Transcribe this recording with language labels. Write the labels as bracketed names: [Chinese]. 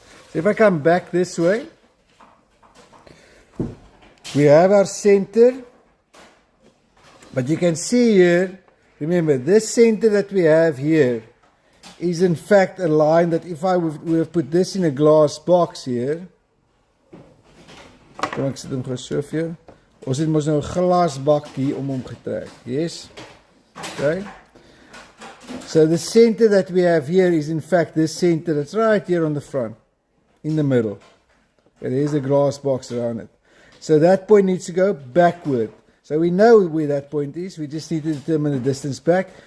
[English] So if I come back this way, we have our center, but you can see here, remember this center that we have here is in fact a line that if I would have put this in a glass box here, [Afrikaans] kom ek sit hom gou so vir jou. Ons het mos nou 'n glasbak hier om hom getrek. [English] Yes. Okay. So the center that we have here is in fact this center that's right here on the front, in the middle. Okay, there's a glass box around it. So that point needs to go backward. So we know where that point is. We just need to determine the distance back.